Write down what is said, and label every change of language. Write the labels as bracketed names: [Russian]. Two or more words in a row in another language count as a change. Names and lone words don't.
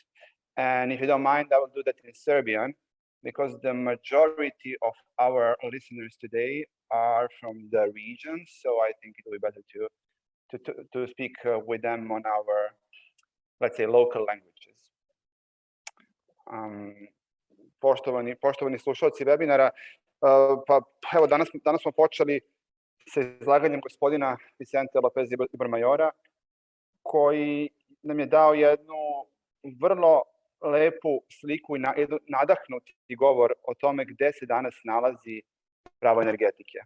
[English] And if you don't mind, I will do that in Serbian, because the majority of our listeners today are from the region, so I think it will be better to speak with them on our, let's say, local languages. [Serbian] Poštovani slušalci webinara, pa evo danas smo počeli sa izlaganjem gospodina Vicente Lopez Ibermayora, koji nam je dao jednu vrlo lepu sliku i nadahnuti govor o tome gde se danas nalazi pravo energetike.